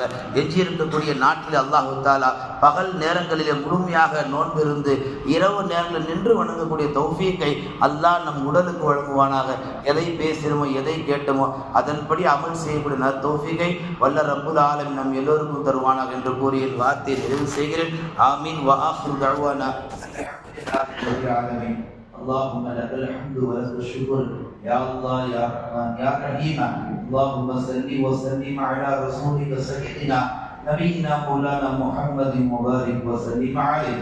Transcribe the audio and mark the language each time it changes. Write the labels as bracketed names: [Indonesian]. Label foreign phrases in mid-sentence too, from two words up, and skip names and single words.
[Tamil] எஞ்சி இருக்கக்கூடிய நாட்டில் [Arabic] الله تعالى [Tamil] பகல் நேரங்களிலே முழுமையாக நோன்பிருந்து இரவு நேரங்களில் நின்று வணங்கக்கூடிய தௌஃபீக்கை அல்லாஹ் நம் உடலுக்கு வழங்குவானாக. எதை பேசினோமோ எதை கேட்டோமோ அதன்படி அமல் செய்யக்கூடிய தௌஃபீக்கை வல்ல [Arabic] رب العالمين [Tamil] நம் எல்லோருக்கும் தருவானாக என்று கூறி என் வார்த்தையை நிறைவு செய்கிறேன். ஆமீன். [Arabic] وآخر دعوانا الحمد لله رب العالمين. اللهم لك الحمد ولك الشكر يا الله يا رحمن يا رحيم. اللهم صل وسلم على رسولك سيدنا نبينا مولانا محمد مبارك وسلم عليه.